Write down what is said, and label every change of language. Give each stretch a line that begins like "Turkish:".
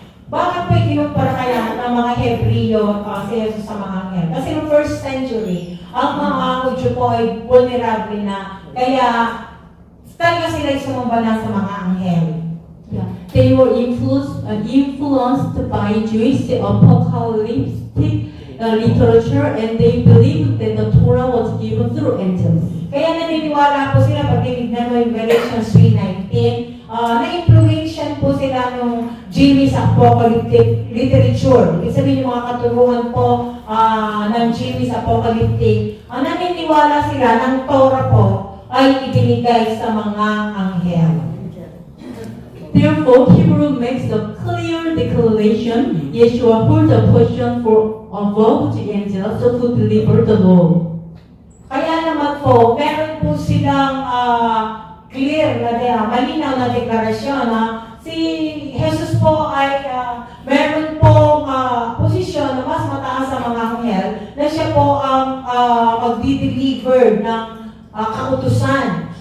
Filipino: Bakit po ikinumpara kaya ng mga Hebreo si Jesus sa mga anghel? Kasi no first century, ang mga Hudyo po ay vulnerable na. Kaya talaga sila sumamba na sa mga anghel. Yeah.
English: They were influenced by Jewish apocalyptic literature, and they believed that the Torah was given through angels.
Filipino: Kaya naniniwala po sila pag tinignan mo yung Galatians 3:19, na-influensyan po sila ng
English: Jewish apocalyptic literature.
Filipino: Ibig sabihin yung mga katuruan po ng
English: Jewish apocalyptic,
Filipino: naniniwala sila ng Torah po ay ibinigay sa mga anghel.
English: Therefore, Hebrew makes a clear declaration: Yeshua holds a position for above the angels who deliver the law.
Filipino: Kaya naman po, meron po silang clear na malinaw na deklarasyon na si Jesus po ay meron po posisyon na mas mataas sa mga anghel na siya po ang magdi-deliver ng kautusan.